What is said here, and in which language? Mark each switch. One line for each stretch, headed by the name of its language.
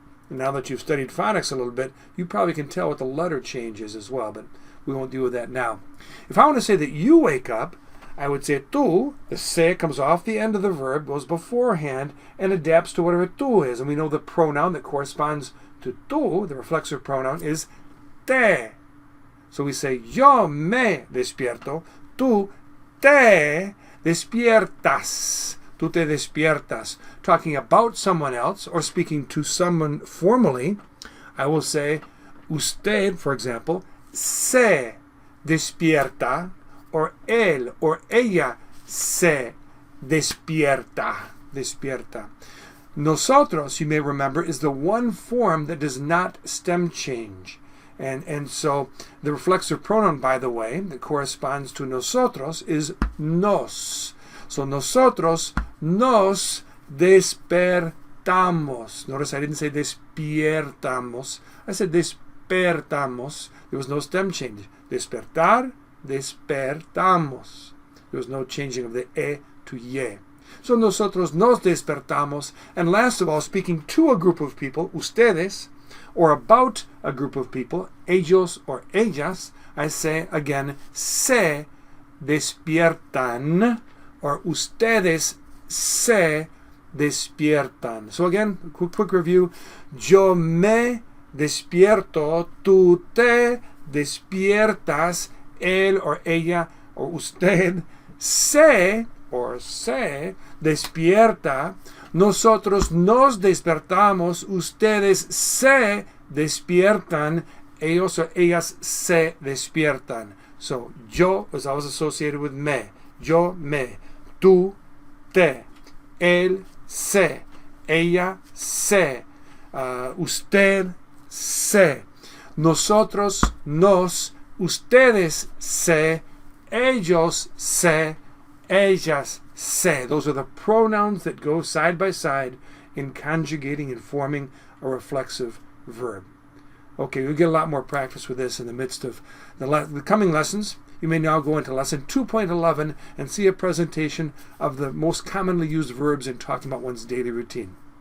English: And now that you've studied phonics a little bit, you probably can tell what the letter change is as well, but we won't deal with that now. If I want to say that you wake up, I would say tú. The se comes off the end of the verb, goes beforehand, and adapts to whatever tú is. And we know the pronoun that corresponds to tú, the reflexive pronoun, is te. So we say,
Spanish: yo me despierto, tú te despiertas. Tú te despiertas.
English: Talking about someone else or speaking to someone formally, I will say, usted, for example, se despierta, or
Spanish: él or ella se despierta.
English: Despierta. Nosotros, you may remember, is the one form that does not stem change. And so the reflexive pronoun, by the way, that corresponds to nosotros is nos.
Spanish: So nosotros nos despertamos.
English: Notice I didn't say despiertamos. I said despertamos. There was no stem change. Despertar, despertamos. There was no changing of the e to ye.
Spanish: So nosotros nos despertamos.
English: And last of all, speaking to a group of people, ustedes, or about a group of people, ellos or ellas, I say again, se despiertan, or
Spanish: ustedes se despiertan.
English: So again, quick review.
Spanish: Yo me despierto, tú te despiertas, él or ella or usted se despierta, nosotros nos despertamos, ustedes se despiertan, ellos or ellas se despiertan.
English: So yo is always associated with me.
Spanish: Yo me, tú te, él se, ella se, usted se, nosotros nos, ustedes se, ellos se, ellas se.
English: Those are the pronouns that go side by side in conjugating and forming a reflexive verb. Okay, we'll get a lot more practice with this in the midst of the coming lessons. You may now go into lesson 2.11 and see a presentation of the most commonly used verbs in talking about one's daily routine.